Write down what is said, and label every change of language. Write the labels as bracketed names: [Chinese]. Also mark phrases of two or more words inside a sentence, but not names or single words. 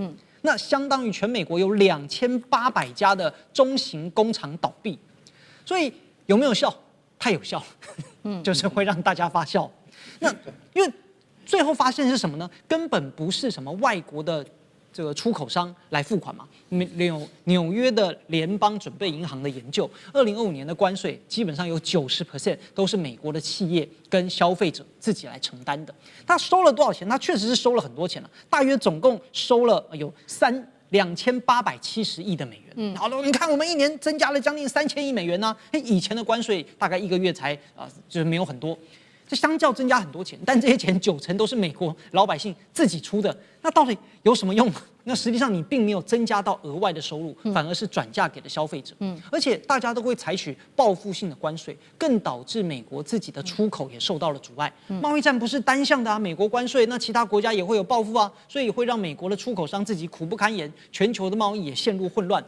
[Chinese] 那相當於全美國有2800家的中型工廠倒閉。所以有沒有效？太有效了，就是會讓大家發笑。那因為最後發現是什麼呢？根本不是什麼外國的這個出口商來付款嘛。紐約的聯邦準備銀行的研究，2025年的關稅基本上有90% 都是美國的企業跟消費者自己来承擔的。他收了多少錢？他確實是收了很多錢了，大約總共收了有2870億的美元。好了，你看我們一年增加了将近3000億美元呢。以前的關稅大概1個月才就是沒有很多。這相較增加很多錢，但這些錢90%都是美國老百姓自己出的，那到底有什麼用？那實際上你並沒有增加到額外的收入，反而是轉嫁給了消費者。而且大家都會採取報復性的關稅，更導致美國自己的出口也受到了阻礙。貿易戰不是單向的啊，美國關稅，那其他國家也會有報復啊，所以會讓美國的出口商自己苦不堪言，全球的貿易也陷入混亂。